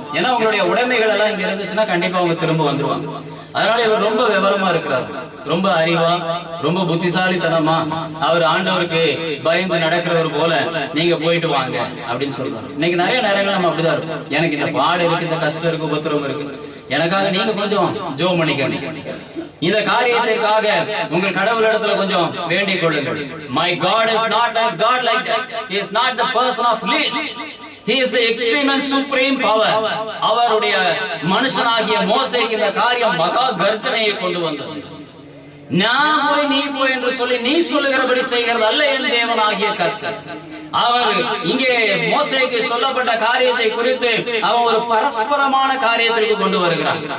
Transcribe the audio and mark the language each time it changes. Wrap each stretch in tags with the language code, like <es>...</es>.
<ta>ஏன்னா உங்களுடைய உடைமைகள் எல்லாம் இங்க இருந்துச்சுன்னா கண்டிப்பா அவங்க திரும்ப வந்துருவாங்க. அதனால இவர் ரொம்ப விவரமா இருக்கிறார், ரொம்ப அறிவா, ரொம்ப புத்திசாலித்தனமா அவர் ஆண்டவருக்கு பயந்து நடக்கிறவர் போல நீங்க போயிட்டு வாங்க அப்படின்னு சொல்றாரு. இன்னைக்கு நிறைய நேரங்கள் நம்ம அப்படிதான் இருக்கும். எனக்கு இந்த பாடு இருக்கு, இந்த கஷ்டம் இருக்கு, உபத்திரம் இருக்கு, எனக்காக நீங்க கொஞ்சம் ஜெபம் பண்ணிக்க, இந்த காரியத்திற்காக உங்கள் கடவுளிடத்துல கொஞ்சம் வேண்டிக் கொள்ளுங்கள்.</ta> <en>My God is not a God like that. He is not the person of least. He is the extreme and supreme power.</en> <ta>அவருடைய மனுஷனாகிய மோசேக்கு இந்த காரியம் மகா கர்ஜனையை கொண்டு வந்தது. நான் போய் நீ போய் என்று சொல்லி நீ சொல்லுகிறபடி செய்கிறது அல்ல என் தேவனாகிய கர்த்தர். அவர் இங்கே மோசேக்கு சொல்லப்பட்ட காரியத்தை குறித்து அவன் ஒரு பரஸ்பரமான காரியத்திற்கு கொண்டு வருகிறான்.</ta>